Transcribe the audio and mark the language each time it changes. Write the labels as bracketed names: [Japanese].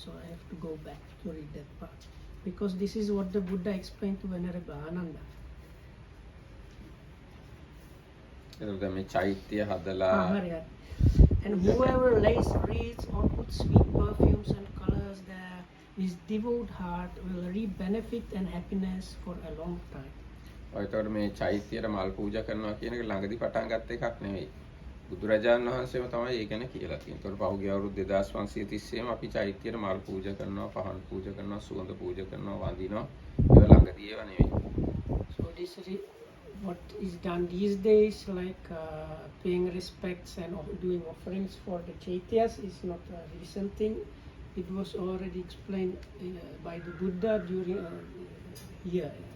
[English] So I have to go back to read that part, because this is what the Buddha explained to Venerable Ananda. [Sinhala] මේ චෛත්‍ය හදලා [English] and whoever lays wreaths or puts sweet perfumes and colors there, his devout heart will reap benefit and happiness for a long time. [Sinhala] ඔයතකොට මේ චෛත්‍යයට මල් පූජා කරනවා කියන එක ළඟදී පටන් ගත්ත එකක් නෙවෙයි. බුදුරජාණන් වහන්සේම තමයි ඒක ගැන කියලා තියෙන්නේ. ඒතකොට පහුගිය අවුරුදු 2530ෙම අපි චෛත්‍යයට මල් පූජා කරනවා, පහන් පූජා කරනවා, සුවඳ පූජා කරනවා, වඳිනවා. ඒවා ළඟදී ඒවා නෙවෙයි. [English] So this is what is done these days, like paying respects and doing offerings for the chaityas, is not a recent thing. It was already explained by the Buddha during here.